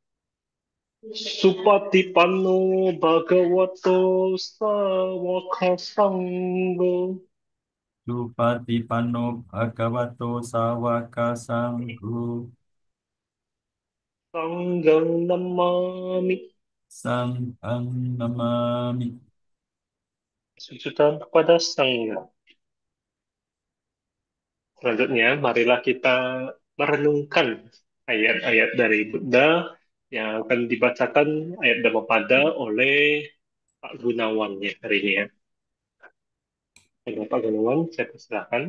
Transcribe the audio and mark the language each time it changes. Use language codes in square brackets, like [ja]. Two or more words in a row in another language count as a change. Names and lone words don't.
[pi] Supatipanno bhagavato sawaka sanggo. Supatipanno Bhagavato Sawaka Sangho, Sanggang namami. Sanghang Namami. [id] Sujudan kepada Sangga. Selanjutnya, marilah kita merenungkan ayat-ayat dari Buddha yang akan dibacakan ayat Dhammapada oleh Pak Gunawan ya hari ini ya. Dengan Pak Gunawan, saya persilakan.